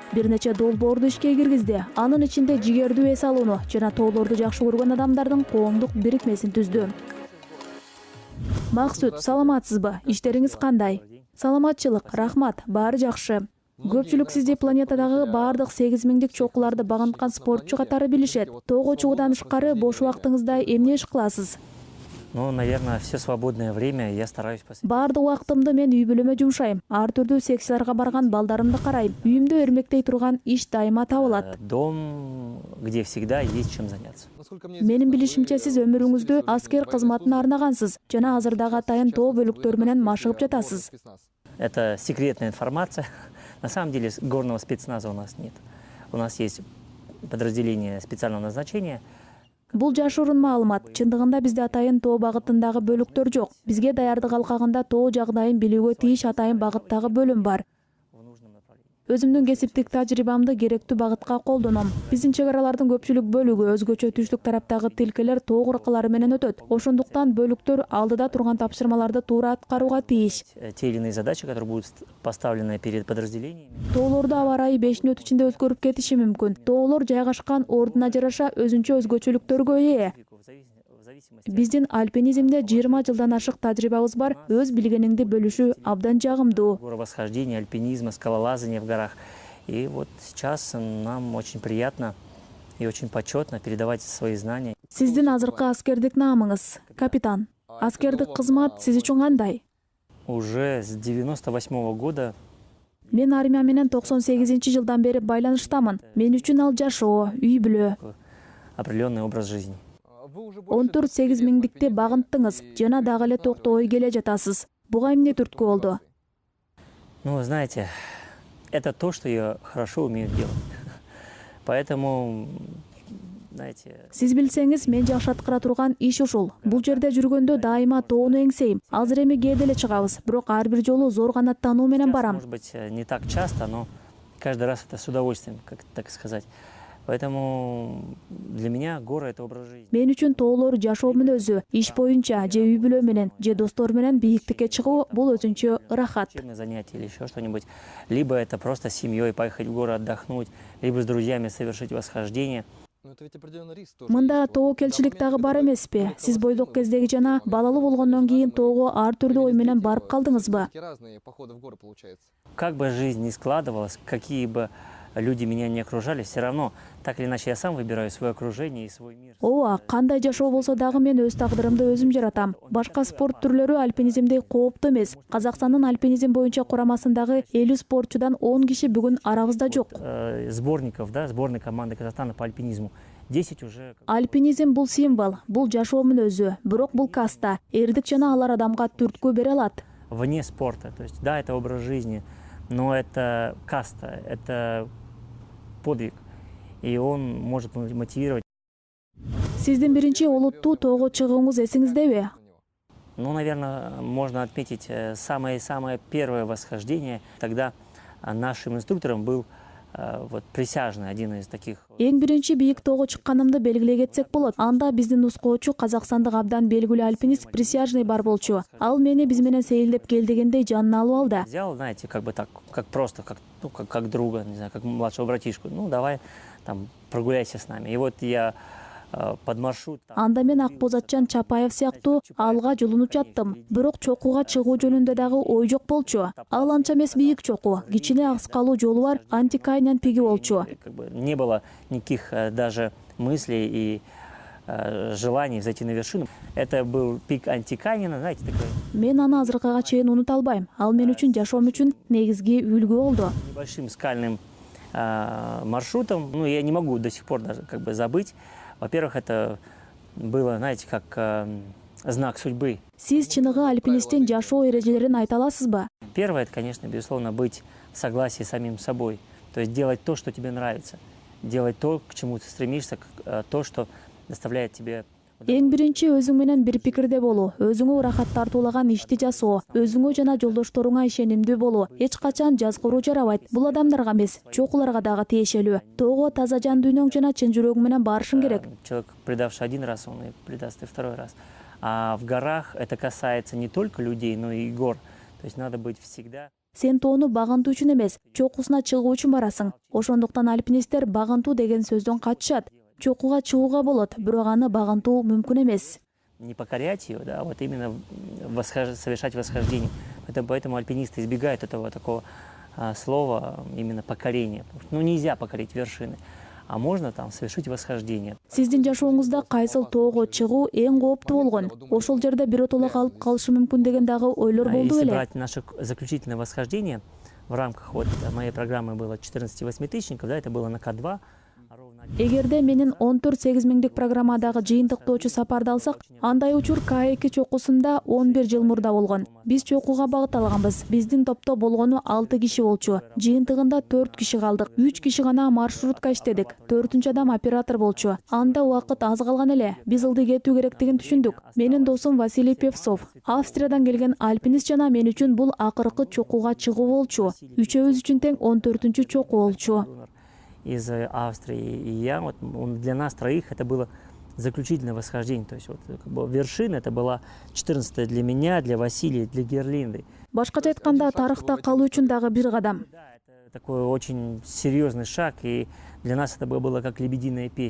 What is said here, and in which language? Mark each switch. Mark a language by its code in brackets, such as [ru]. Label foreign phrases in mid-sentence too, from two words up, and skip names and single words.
[ky] Бир нече долбоорду ишке киргизди. Анын ичинде жигердүү эс алууну жана тоолорду жакшы көргөн адамдардын коомдук бирикмесин түздү. Максут, саламатсызбы? Иштериңиз кандай? Саламатчылык, рахмат, баары жакшы. Көпчүлүк сизди планетадагы бардык 8 миңдик чокуларды багынткан спортчу катары билишет. Тоого чыгуудан тышкары бош убактыңызда эмне иш кыласыз? [ru] Наверное, все свободное время я стараюсь посвятить. [ky] Бардык убактымды мен үй бүлөмө жумшайм. Ар түрдүү секцияларга барган балдарымды карайм. Үйүмдө өрмектей турган иш дайыма табылат. [ru] Дом, где всегда есть чем заняться. [ky] Менин билишимче сиз өмүрүңүздү аскер кызматына арнагансыз жана азырдагы атайын тоо бөлүктөр менен машыгып жатасыз. [ru] Это секретная информация. На самом деле горного спецназа у нас нет. У нас есть подразделение специального назначения. [ky] Бул жашыруун маалымат. Чындыгында бизде атайын тоо багытындагы бөлүктөр жок. Бизге даярдык алкагында тоо жагдайын билүүгө тийиш атайын багыттагы бөлүм бар. Өзүмдүн кесиптик тажрыйбамды керектүү багытка колдоном. Биздин чек аралардын көпчүлүк бөлүгү өзгөчө түштүк тараптагы тилкелер тоо куркалары менен өтөт. Ошондуктан бөлүктөр алдыда турган тапшырмаларды туура аткарууга тийиш. [ru] Те или иные задачи, которые будут поставлены перед подразделениями. [ky] Тоолордо аба ырайы 5 мүнөт ичинде өзгөрүп кетиши мүмкүн. Тоолор жайгашкан ордуна жараша өзүнчө өзгөчөлүктөргө ээ. Биздин альпинизмде 20 жылдан ашык тажрыйбабыз бар. Өз билгениңди бөлүшүү абдан жагымдуу. [ru] Горовосхождение, альпинизм, скалолазание в горах. И вот сейчас нам очень приятно и очень почетно передавать свои знания. [ky] Сиздин азыркы аскердик наамыңыз, капитан. Аскердик кызмат сиз үчүн кандай? [ru] Уже с 98 года [ky] Мен армия менен 98-жылдан бери байланыштамын. Мен үчүн ал жашоо, үй бүлө. [ru] Определенный образ жизни. [ky] 14-8 миңдикти багынттыңыз жана дагы эле токтобой келе жатасыз. Буга эмне түрткү болду? [ru] Ну, знаете, это то, что я хорошо умею делать. Поэтому, знаете... [ky] Сиз билсеңиз, мен жакшы аткара турган иш ушул. Бул жерде жүргөндө дайыма тоону эңсейм. Азыр эми кээде эле чыгабыз, бирок ар бир жолу зор канаттануу менен барам. [ru] Может быть, не так часто, но каждый раз это с удовольствием, как так сказать. Поэтому для меня горы — это образ жизни. [ky] Мен үчүн тоолор жашоомдун өзү. Иш боюнча же үй бүлө менен, же достор менен бийиктикке чыгуу бул өзүнчө ырахат. [ru] Учебное занятие или еще что-нибудь. Либо это просто с семьей поехать в горы отдохнуть, либо с друзьями совершить восхождение. [ky] Мында тоокелчилик дагы бар эмеспи? Сиз бойдок кездеги жана балалуу болгондон кийин тоого ар түрдүү ой менен барып калдыңызбы? [ru] Как бы жизнь ни складывалась, какие бы люди меня не окружали, все равно, так или иначе, я сам выбираю свое окружение и свой мир. [ky] Ооба, кандай жашоо болсо дагы мен өз тагдырымды өзүм жаратам. Башка спорт түрлөрү альпинизмдей кооптуу эмес. Казакстандын альпинизм боюнча курамасындагы 50 спортчудан 10 киши бүгүн арабызда жок. [ru] Сборников, да, сборной команды Казахстана по альпинизму. 10 уже. [ky] Альпинизм бул символ, бул жашоомдун өзү. Бирок бул каста, эрдик жана алар адамга түрткү бере алат. [ru] Вне спорта, то есть, да, это образ жизни, но это каста, это подвиг, и он может мотивировать. [ky] Сиздин биринчи олуттуу тоого чыгууңуз эсиңиздеби? [ru] Ну, наверное, можно отметить самое первое восхождение. Тогда нашим инструктором был вот присяжный, один из таких. [ky] Эң биринчи бийик тоого чыкканымды белгилей кетсек болот. Анда биздин нускоочу казакстандык абдан белгилүү альпинист присяжный бар болчу. Ал мени биз менен сейилдеп кел дегендей жанына алып алды. [ru] Взял, знаете, как бы так, как просто, как друга, не знаю, как младшего братишку. Ну, давай там прогуляйся с нами. И вот я под маршрут. [ky] Анда мен Акбозатчан Чапаев сыяктуу алга жолунуп жаттым. Бирок чокуга чыгуу жөнүндө дагы ой жок болчу. Ал анча эмес бийик чоку. Кичине акскалуу жолу бар, Антикайнен пиги болчу. [ru] Не было никаких даже мыслей и желаний зайти на вершину. Это был пик Антикайнена, знаете, такой. [ky] Мен аны азыркыга чейин унута албайм. Ал мен үчүн жашоом үчүн негизги үлгү болду. [ru] Небольшим скальным маршрутом, ну, я не могу до сих пор даже как бы забыть. Во-первых, это было, знаете, как знак судьбы. [ky] Сиз чыныгы альпинисттин жашоо эрежелерин айта аласызбы? [ru] Первое, это, конечно, безусловно, быть в согласии с самим собой. То есть делать то, что тебе нравится. Делать то, к чему ты стремишься, то, что доставляет тебе... [ky] Эң биринчи өзүң менен бир пикирде болуу, өзүңө ырахат тартуулаган ишти жасоо, өзүңө жана жолдошторуңа ишенимдүү болуу. Эч качан жазгыруу жарабайт. Бул адамдарга эмес, чокуларга дагы тиешелүү. Тоого таза жан дүйнөң жана чын жүрөгүң менен барышың керек. [ru] Человек, предавший один раз, он и предаст и второй раз. А в горах это касается не только людей, но и гор. То есть надо быть всегда... [ky] Сен тоону багынтуу үчүн эмес, чокусуна чыгуу үчүн барасың. Ошондуктан альпинисттер багынтуу деген сөздөн качышат. Чокуга чыгууга болот, бирок аны багынтуу мүмкүн эмес. [ru] Не покорять ее, да, а вот именно совершать восхождение. Поэтому альпинисты избегают этого такого слова, именно покорение. Ну, нельзя покорить вершины, а можно там совершить восхождение. [ky] Сиздин жашооңузда кайсыл тоого чыгуу эң кооптуу болгон? Ошол жерде биротоло калып калышы мүмкүн деген дагы ойлор болду [ru] Если [ky] беле? [ru] брать наше заключительное восхождение, в рамках вот моей программы было 14-8 тысячников, да, это было на К2. [ky] Эгерде менин 14-8 миңдик программадагы жыйынтыктоочу сапарды алсак, андай учур К2 чокусунда 11 жыл мурда болгон. Биз чокуга багыт алганбыз. Биздин топто болгону 6 киши болчу. Жыйынтыгында 4 киши калдык. 3 киши гана маршрутка иштедик. 4-үнчү адам оператор болчу. Анда убакыт аз калган эле. Биз ылдый кетүү керектигин түшүндүк. Менин досум Василий Певцов, Австриядан келген альпинист жана мен үчүн бул акыркы чокуга чыгуу болчу. Үчөөбүз үчүн тең 14-чү чоку болчу. [ru] Из Австрии и я, вот, для нас троих это было заключительное восхождение. То есть вот, как бы, вершина это была 14-я для меня, для Василия, для Герлинды. [ky] Башкача айтканда тарыхта калуу үчүн дагы бир кадам. [ru] Да, это такой очень серьезный шаг, и для нас это было как лебединая песня.